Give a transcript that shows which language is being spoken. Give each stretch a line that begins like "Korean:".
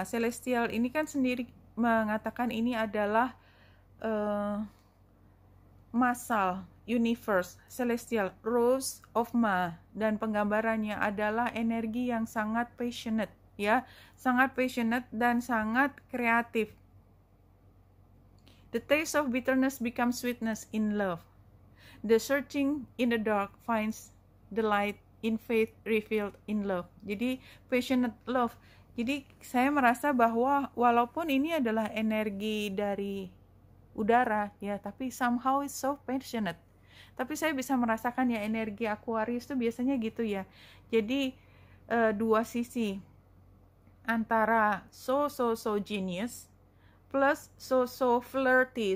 Indonesian: Celestial ini kan sendiri mengatakan ini adalah massal, universe, celestial, Rose of Ma, dan penggambarannya adalah energi yang sangat passionate, ya, sangat passionate dan sangat kreatif.
English: The taste of bitterness becomes sweetness in love. The searching in the dark finds the light in faith revealed in love.
Indonesian: Jadi passionate love. Jadi saya merasa bahwa walaupun ini adalah energi dari udara ya, tapi
English: somehow it's so passionate.
Indonesian: Tapi saya bisa merasakan ya energi Aquarius itu biasanya gitu ya. Jadi dua sisi antara
English: so genius plus so flirty.